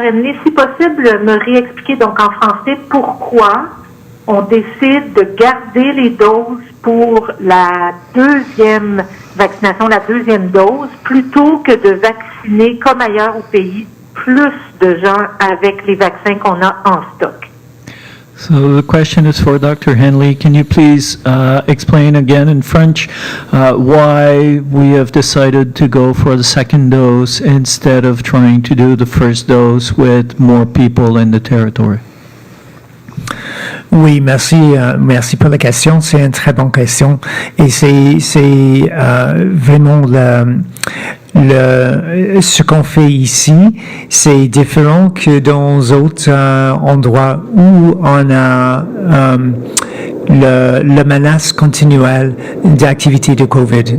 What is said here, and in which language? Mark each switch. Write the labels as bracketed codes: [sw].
[fr] Hanley, si possible, me réexpliquer donc en français pourquoi on décide de garder les doses pour la deuxième vaccination, la deuxième dose, plutôt que de vacciner comme ailleurs au pays plus de gens avec les vaccins qu'on a en stock. [en] So the question is for Dr. Hanley. Can you please explain again in French why we have decided to go for the second dose instead of trying to do the first dose with more people in the territory? [fr] Oui, merci pour la question. C'est une très bonne question, et c'est vraiment ce qu'on fait ici, c'est différent que dans d'autres endroits où on a la menace continuelle d'activité de COVID.